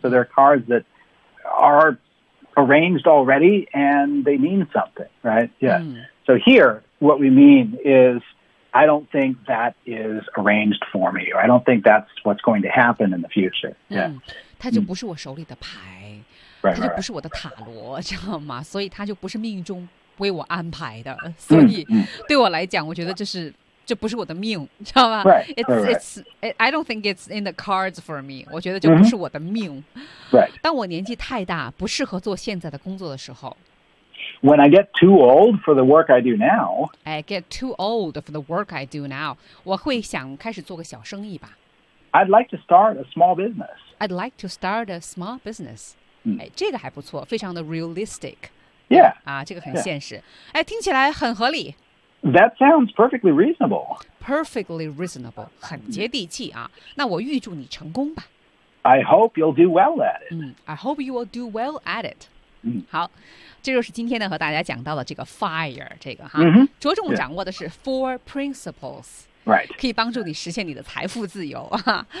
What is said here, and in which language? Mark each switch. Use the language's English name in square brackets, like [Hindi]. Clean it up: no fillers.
[English] So there are cards that are arranged already and they mean something, right? Yeah.、 Mm. So here, what we mean is, I don't think that is arranged for me. Or I don't think that's what's going to happen in the future. Yeah. [Chinese] 它就不是我手里的牌。 [English] Right, [Chinese] 它就不是我的塔罗，知道吗？所以它就不是命中为我安排的。所以对我来讲，我觉得这是这不是我的命，知道吗 [English] right, I don't think it's in the cards for me. [Chinese] 我觉得这不是我的命。 [English] Right. [Chinese] 当我年纪太大，不适合做现在的工作的时候。 [English] When I get too old for the work I do now. I get too old for the work I do now. [Chinese] 我会想开始做个小生意吧。 [English] I'd like to start a small business. I'd like to start a small business.、 Mm. [Chinese] 哎、这个还不错，非常的 realistic. [English] Yeah. [Chinese] 啊，这个很现实。Yeah. 哎，听起来很合理。 [English] That sounds perfectly reasonable. Perfectly reasonable, [Chinese] 很接地气啊。那我预祝你成功吧。 [English] I hope you'll do well at it.、 Mm, I hope you will do well at it.、 Mm. [Chinese] 好，这就是今天呢和大家讲到的这个 fire 这个哈， mm-hmm. 着重掌握的是 [English] four principles. Right. [Chinese] 可以帮助你实现你的财富自由啊。